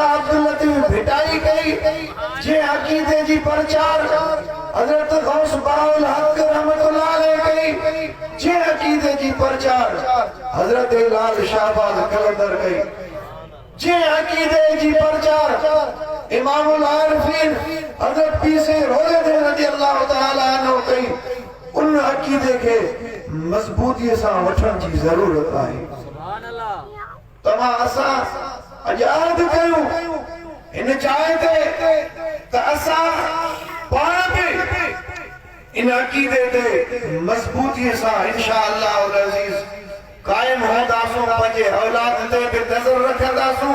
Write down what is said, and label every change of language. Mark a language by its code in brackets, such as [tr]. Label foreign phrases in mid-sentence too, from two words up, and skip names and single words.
[sd] अब्दुल लतीफ़ भिटाई कई, जंहिं अक़ीदे जी प्रचार हज़रत गौस बाउल हक़ [ar] رحمة الله عليه [sd] कई, जंहिं अक़ीदे जी प्रचार हज़रत लाल शाहबाज़ कलंदर कई, जंहिं अक़ीदे जी प्रचार इमामुल आरिफीन हज़रत पीर साईं रोज़े धणी [ar] رضي الله تعالى عنه [sd] कई। उन अक़ीदे खे मज़बूतीअ सां वठण जी ज़रूरत आहे। [ar] سبحان الله. [sd] तव्हां असां अॼु अर्ज़ कयूं हिन जाइ ते त असां पाण बि इन अकीदे ते मजबूती से इंशाअल्लाह अज़ीज कायम होंदासूं, पंहिंजे औलाद ते भी नज़र रखंदासूं।